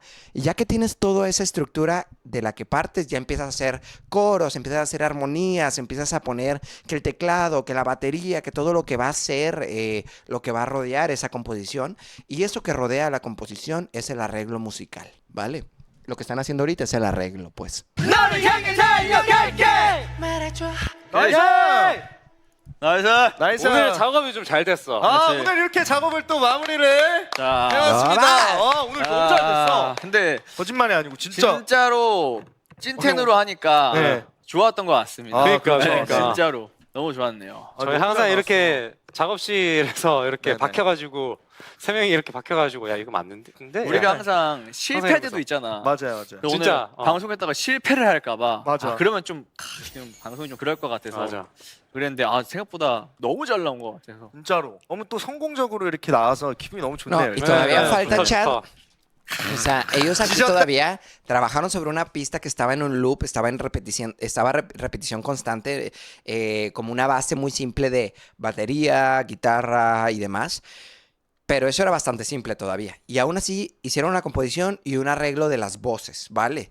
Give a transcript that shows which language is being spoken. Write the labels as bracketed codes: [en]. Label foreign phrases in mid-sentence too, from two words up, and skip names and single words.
[es] Y ya que tienes toda esa estructura de la que partes, ya empiezas a hacer coros, empiezas a hacer armonías, empiezas a poner que el teclado, que la batería, que todo lo que va a ser, lo que va a rodear esa composición. Y eso que rodea la composición es el arreglo musical, ¿vale? Lo que están haciendo ahorita es el arreglo, pues. [ko] 너를 향해 달려갈게. 말해줘 [en] Nice! Nice! [ko] 오늘 작업이 좀 잘 됐어. 아 그렇지. 오늘 이렇게 작업을 또 마무리를 자. 해봤습니다 오늘 너무 잘 됐어 근데 거짓말이 아니고 진짜 진짜로 찐텐으로 하니까 네. 좋았던 것 같습니다. 아, 그러니까. 진짜로 너무 좋았네요. 아, 저희 너무 항상 잘 이렇게 작업실에서 이렇게 네네. 박혀가지고 세 명이 이렇게 박혀가지고 야 이거 맞는데? 근데 우리가 야, 항상 실패할 때도 해보자. 있잖아. 맞아요 근데 진짜, 오늘 방송했다가 실패를 할까봐. 맞아. 그러면 좀 지금 방송이 좀 그럴 것 같아서. 맞아. 그랬는데 생각보다 너무 잘 나온 것 같아서. 진짜로 너무 또 성공적으로 이렇게 나와서 기분이 너무 [es] No, [ko] 좋네요 [es] y todavía [ko] 네, [es] falta [ko] 좋다, [es] Chad. [ko] 좋다. [es] O sea, ellos aquí todavía trabajaron sobre una pista que estaba en un loop, estaba en repetición, repetición constante, como una base muy simple de batería, guitarra y demás. Pero eso era bastante simple todavía. Y aún así hicieron una composición y un arreglo de las voces, ¿vale?